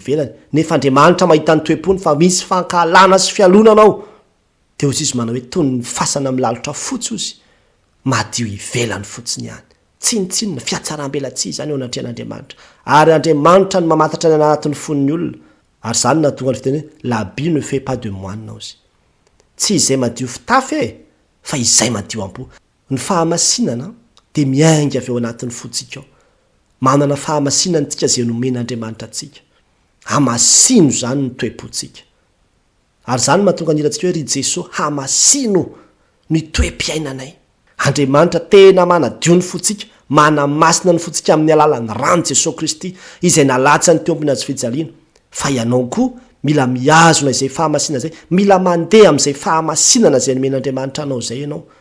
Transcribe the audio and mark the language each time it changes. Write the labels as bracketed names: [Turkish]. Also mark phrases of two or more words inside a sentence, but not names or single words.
[Malagasy] ivelany nefa Andriamanitra mahita ny toe-pony fa misy fankahalana sy fialonana ao de ozy izy manao hoe tony ny fasana milalotra fotsy ozy madio ivelany fotsiny ihany tsinitsinina fiatsaram-belatsy zany eo anatrehan'Andriamanitra ary Andriamanitra ny mamatatra ny anatin'ny fon'ny olona ary zany na tonga ny fiteny hoe [French] la Bible ne fait pas de moine [Malagasy] ozy tsy izay madio fitafy fa izay madio am-po ny fahamasinana de miainga avy eo anatin'ny fotsika ao manana fahamasinana tsika zay nomen'Andriamanitra atsika hamasino zany ny toe-potsika ary zany mahatonga nirantsika hoe ry Jesosy hamasino ny toe-piainanay Andriamanitra tena manadio ny fotsika manamasina ny fotsika amin'ny alalan'ny rano Jesosy Kristy izay nalatsa ny teompony azy fijaliana fa ianao koa mila miazona izay fahamasinana zay mila mandeha amin'izay fahamasinana zay nomen'Andriamanitra anao zay ianao